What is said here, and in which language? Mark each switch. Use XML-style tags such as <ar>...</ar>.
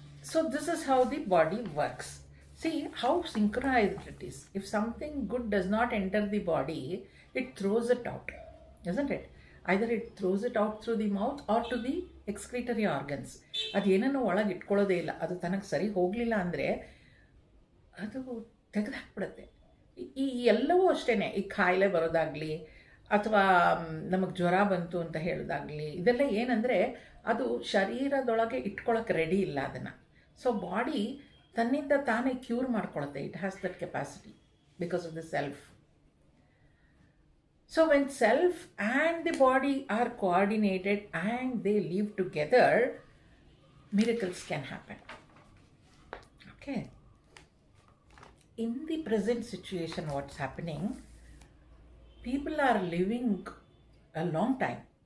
<en>So this is how the body works. See how synchronized it is. If something good does not enter the body, it throws it out, isn't it? Either it throws it out through the mouth or to the excretory organs.</en> <kn>ಅದೇನನ್ನು ಒಳಗೆ ಇಟ್ಕೊಳ್ಳೋದೇ ಇಲ್ಲ. ಅದು ತನಗೆ ಸರಿ ಹೋಗಲಿಲ್ಲ ಅಂದರೆ ಅದು ತೆಗೆದು ಹಾಕ್ಬಿಡುತ್ತೆ. ಈ ಎಲ್ಲವೂ ಅಷ್ಟೇ. ಈ ಕಾಯಿಲೆ ಬರೋದಾಗಲಿ ಅಥವಾ ನಮಗೆ ಜ್ವರ ಬಂತು ಅಂತ ಹೇಳೋದಾಗಲಿ, ಇದೆಲ್ಲ ಏನಂದರೆ ಅದು ಶರೀರದೊಳಗೆ ಇಟ್ಕೊಳ್ಳೋಕೆ ರೆಡಿ ಇಲ್ಲ ಅದನ್ನು. ಸೊ ಬಾಡಿ ತನ್ನಿಂದ ತಾನೇ cure ಮಾಡ್ಕೊಳುತ್ತೆ.</kn> <en>It has that capacity. because of the self. So when self and the body are coordinated and they live together, miracles can happen. Okay. In the present situation, what's happening? People are living a long time.</en>